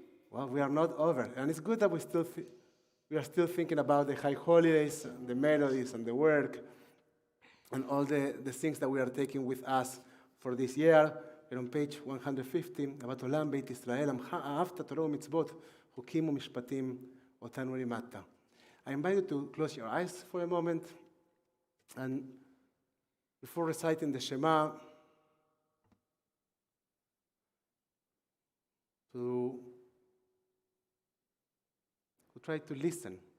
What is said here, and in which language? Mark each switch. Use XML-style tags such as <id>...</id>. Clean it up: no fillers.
<en>Well, we are not over, and it's good that we are still thinking about the high holidays, the melodies, and the work, and all the things that we are taking with us for this year. We're on page 150,</en> <he>אהבת עולם, בית ישראל, עמך אהבת תורה ומצוות, חוקים ומשפטים, אותנו לימדת.</he> <en>I invite you to close your eyes for a moment, and before reciting the Shema, to try to listen.</en>